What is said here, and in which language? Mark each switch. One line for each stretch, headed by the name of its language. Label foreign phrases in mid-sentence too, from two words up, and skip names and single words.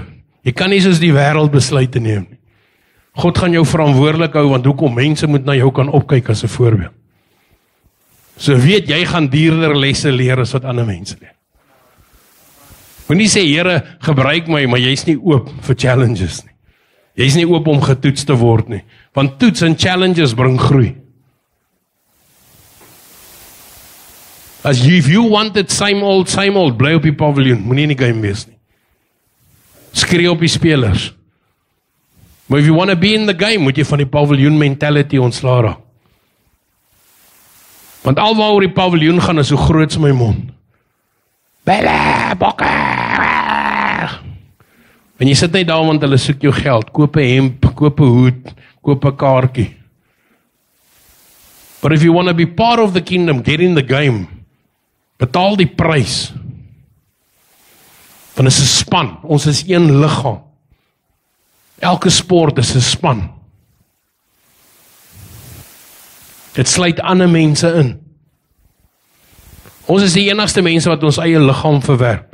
Afrikaans: Jy kan nie soos die wêreld besluite neem nie. God gaan jou verantwoordelik hou, want hoekom mense moet na jou kan opkyk as 'n voorbeeld. So weet, jy gaan duurder lesse leer as wat ander mense leer. Moenie sê, Here, gebruik my, maar jy's nie oop vir challenges nie. Jy's nie oop om getoets te word nie, want toets en challenges bring groei.
English: If you wanted same old,
Afrikaans: bly op die paviljoen, moenie in die game wees nie. Skree op die spelers. Maar
English: if you want to be in the game,
Afrikaans: moet jy van die paviljoen mentality ontslaa raak. Want alwaaroor die paviljoen gaan is so groot as my mond. Belle, bokke. En jy sit net daar want hulle soek jou geld. Koop 'n hemp, koop 'n hoed, koop 'n kaartjie.
English: But if you want to be part of the kingdom, get in the game.
Afrikaans: Betaal die prys. Want is 'n span. Ons is een liggaam. Elke sport is 'n span. Dit sluit ander mense in. Ons is die enigste mense wat ons eie liggaam verwerp.